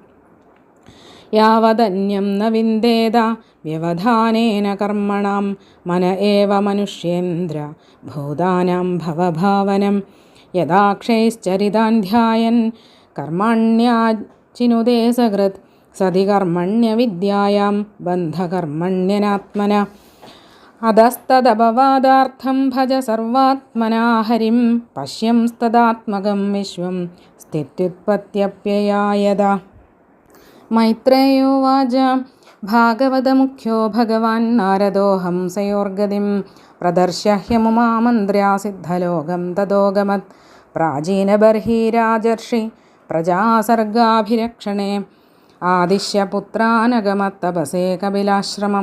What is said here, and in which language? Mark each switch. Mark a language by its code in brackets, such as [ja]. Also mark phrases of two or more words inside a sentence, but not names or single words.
[sa] യാവദന്യം ന വിന്ദേത വ്യവധാനേന കർമ്മണാം മന ഏവ മനുഷ്യേന്ദ്ര ഭൂതാനാം ഭവഭാവനം യഥാക്ഷൈശ്ചരിതാൻ ധ്യായൻ കർമ്മണ്യാചിനുദേ സകൃത് സതി കർമ്മണ്യവിദ്യായാം ബന്ധകർമ്മണ്യനാത്മന അധസ്തദപവാദാർത്ഥം ഭജ സർവാത്മനാ ഹരിം പശ്യംസ്തദാത്മകം വിശ്വം स्थित्युत्पत्त्यप्ययायत. मैत्रेयोवाच भागवतमुख्यो भगवान् नारदो हंसयोर्गतिं प्रदर्श्य ह्यमुमामन्त्र्या सिद्धलोकं ततोऽगमत्. प्राचीनबर्हिराजर्षि प्रजासर्गाभिरक्षणे आदिश्य पुत्रानगमत्तपसे कपिलाश्रमं.